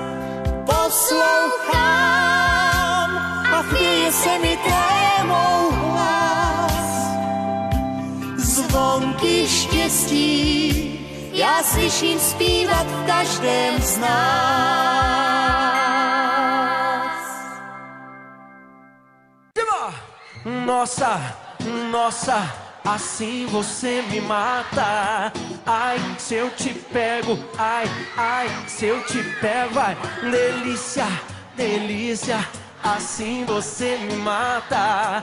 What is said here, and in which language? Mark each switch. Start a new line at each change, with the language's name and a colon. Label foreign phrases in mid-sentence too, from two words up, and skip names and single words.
Czech: Poslouchám a chvěje se mi trémou hlas. Zvonky štěstí já slyším zpívat v každém z nás.
Portuguese: Nossa, nossa, assim você me mata. Ai, se eu te pego, ai, ai, se eu te pego, ai, delícia, delícia, assim você me mata.